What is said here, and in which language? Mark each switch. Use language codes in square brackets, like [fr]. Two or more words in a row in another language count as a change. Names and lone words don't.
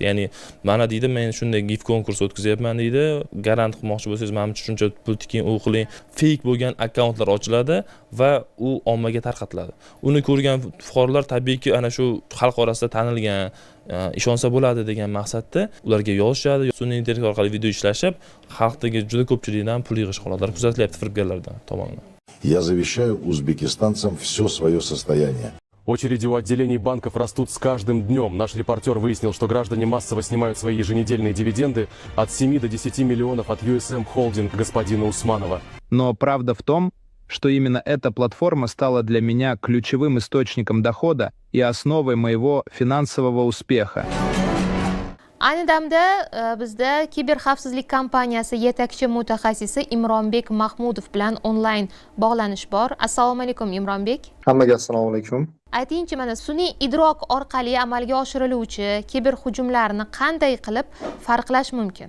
[uz] Ya'ni mana deydi, men shunday GIF konkurs o'tkazyapman deydi, garant qilmoqchi bo'lsangiz, men shuncha pul tiking, u qiling, fake bo'lgan akkauntlar ochiladi va u ommaga tarqatiladi. Uni ko'rgan fuqarolar tabiiyki ana shu xalq orasida tanilgan, ishonsa bo'ladi degan maqsadda ularga yozishadi, sun'iy intellekt orqali video ishlashib, xalqdagi juda ko'pchilikdan pul yig'ish holatlari kuzatilyapti firibgarlardan tomonidan. [ru] Я завещаю узбекистанцам все свое состояние. Очереди у отделений банков растут с каждым днем. Наш репортер выяснил, что граждане массово снимают свои еженедельные дивиденды от 7 до 10 миллионов от USM Holding господина Усманова. Но правда в том, что именно эта платформа стала для меня ключевым источником дохода и основой моего финансового успеха. [uz] Ayni damda bizda kiberxavfsizlik kompaniyasi yetakchi mutaxassisi Imronbek Mahmudov bilan onlayn bog'lanish bor. Assalomu alaykum Imronbek. Hammaga assalomu alaykum. Aytingchi, mana sun'iy idrok orqali amalga oshiriluvchi kiberhujumlarni qanday qilib farqlash mumkin?